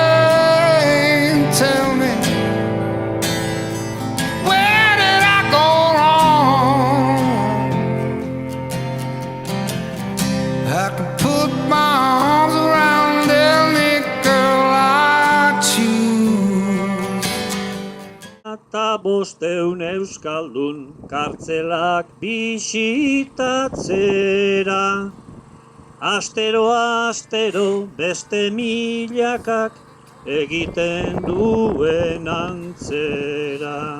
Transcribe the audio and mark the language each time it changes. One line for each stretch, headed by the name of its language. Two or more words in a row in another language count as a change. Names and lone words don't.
English: Tell me, where did I go wrong? I can put my arms around any girl I choose.
Basque: Eta 500 euskaldun kartzelak bisitatzera. Astero beste milakak egiten duen antzera.